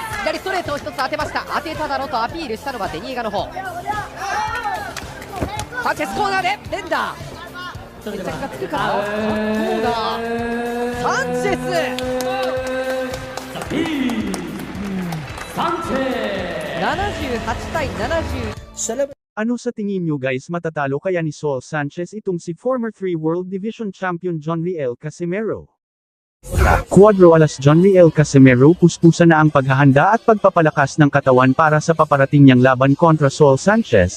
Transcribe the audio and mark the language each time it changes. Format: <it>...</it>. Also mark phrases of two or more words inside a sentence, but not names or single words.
<ja>左ストレートを1つ当てました。当てただろうとアピールしたのはデニエガの方。サンチェスコーナーで連打。決着がつくかな。どうだ。サンチェス。78対70。</ja> <tl>Ano sa tingin nyo guys, matatalo kaya ni Saul Sanchez itong si</tl> <en>former 3 World Division Champion</en> <tl>John Riel Casimero? Cuadro alas John Riel Casimero puspusan na ang paghahanda at pagpapalakas ng katawan para sa paparating niyang laban kontra Saul Sanchez.</tl>